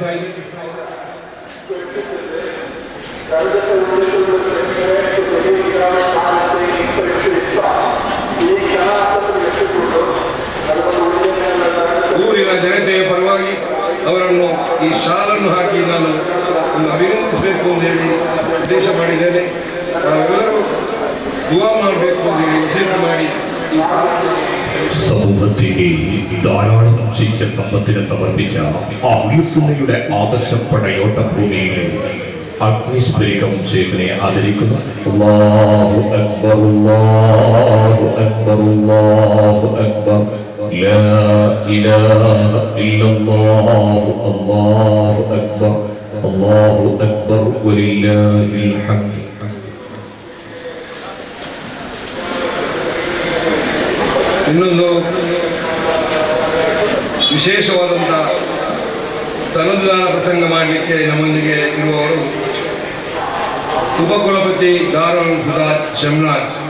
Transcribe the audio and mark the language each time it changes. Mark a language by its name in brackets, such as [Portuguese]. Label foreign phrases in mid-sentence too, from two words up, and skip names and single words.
[Kannada] ಊರಿನ ಜನತೆಯ ಪರವಾಗಿ ಅವರನ್ನು ಈ ಶಾಲನ್ನು ಹಾಕಿ ನಾನು ಅಭಿನಂದಿಸಬೇಕು ಅಂತ ಹೇಳಿ ಉದ್ದೇಶ ಮಾಡಿದ್ದೇನೆ. ಎಲ್ಲರೂ ದುವಾ ಮಾಡಬೇಕು ಅಂತ ಹೇಳಿ ವಿಷಯ ಮಾಡಿ [Malayalam] സമൂഹത്തിന്റെ ധാരാളം ശിഷ്യ സമ്പത്തിനെ സമർപ്പിച്ച അഹ്ലുസുന്നയുടെ ആദർശ പടയോട്ട ഭൂമിയിൽ അഗ്നിസ്ഫരികം ശേഖനെ ആദരിക്കുന്നു. [Arabic] الله أكبر الله أكبر الله أكبر لا إله إلا الله الله أكبر الله أكبر ولله الحمد. [Kannada] ಇನ್ನೊಂದು ವಿಶೇಷವಾದಂಥ ಸನ್ನಿಧಾನ ಪ್ರಸಂಗ ಮಾಡಲಿಕ್ಕೆ ನಮ್ಮೊಂದಿಗೆ ಇರುವವರು ಉಪಕುಲಪತಿ ದಾರುಲ್ ಹುದಾ ಶಮ್ನಾಥ್.